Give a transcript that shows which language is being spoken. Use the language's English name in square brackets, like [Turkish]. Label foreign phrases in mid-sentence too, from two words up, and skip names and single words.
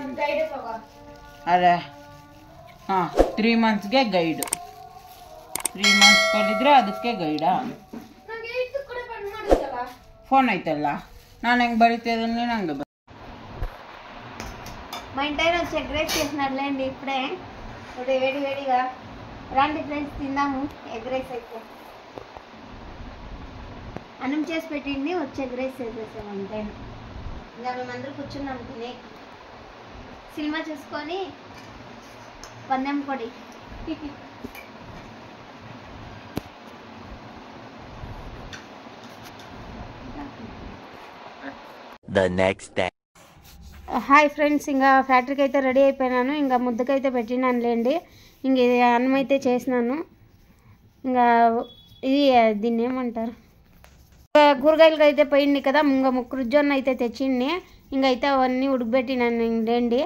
[Kannada] ಅದೇ ಹಾಂ 3 ಮಂತ್ಸ್ಗೆ ಗೈಡು. 3 ಮಂತ್ಸ್ ಕೊಟ್ಟಿದ್ರೆ ಅದಕ್ಕೆ ಗೈಡಾ? ಫೋನ್ ಐತಲ್ಲ, ನಾನು ಹೆಂಗೆ ಬರೀತಿದ್ದೀನಿ ನಂಗೆ [Telugu] మా ఇంటైనా వచ్చి [English] egg rice [Telugu] చేసినట్లేండి ఇప్పుడే. ఇప్పుడు వేడిగా రండి ఫ్రెండ్స్ తిందాము [English] egg rice. [Telugu] అయితే అన్నం చేసి పెట్టింది, వచ్చి [English] egg rice [Telugu] చేసేసాము అంతే. ఇంకా మేమందరూ కూర్చున్నాం తినే, సినిమా చూసుకొని పందెం పొడి. [English] The next day. hi friends, [Telugu] ఇంకా ఫ్యాక్టరీకి అయితే రెడీ అయిపోయినాను. ఇంకా ముద్దకైతే పెట్టినానులేండి. ఇంక ఇది అన్నం అయితే చేసినాను. ఇంకా ఇది దీన్ని ఏమంటారు, కూరగాయలకి అయితే పోయింది కదా. ఇంకా ముక్కరుజొన్న అయితే తెచ్చింది. ఇంకైతే అవన్నీ ఉడకబెట్టినాను లేండి.